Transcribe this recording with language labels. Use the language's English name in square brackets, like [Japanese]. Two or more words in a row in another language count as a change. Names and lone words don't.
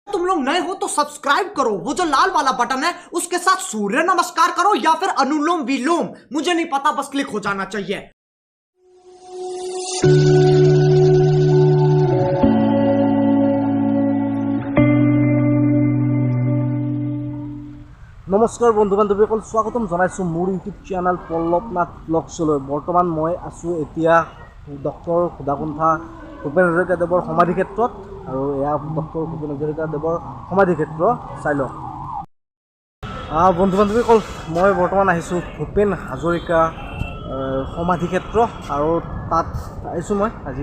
[Hindi] तुम लोग नए हो तो सब्सक्राइब करो, वो जो लाल वाला बटन है उसके साथ सूर्य नमस्कार करो या फिर अनुलोम विलोम, मुझे नहीं पता, बस क्लिक हो जाना चाहिए। [Assamese] নমস্কাৰ বন্ধু বান্ধৱীসকল স্বাগতম জনাইছোঁ মোৰ ইউটিউব চেনেল পল্লৱনাথ ব্লগছলৈ। বৰ্তমান মই আছোঁ এতিয়া ডক্টৰ সুধাকণ্ঠা ভূপেন হাজৰিকাদেৱৰ সমাধি ক্ষেত্ৰত, আৰু এয়া ডক্টৰ ভূপেন হাজৰিকাদেৱৰ সমাধি ক্ষেত্ৰ। চাই লওক বন্ধু বান্ধৱীসকল, মই বৰ্তমান আহিছোঁ ভূপেন হাজৰিকা সমাধি ক্ষেত্ৰ, আৰু তাত আহিছোঁ মই আজি।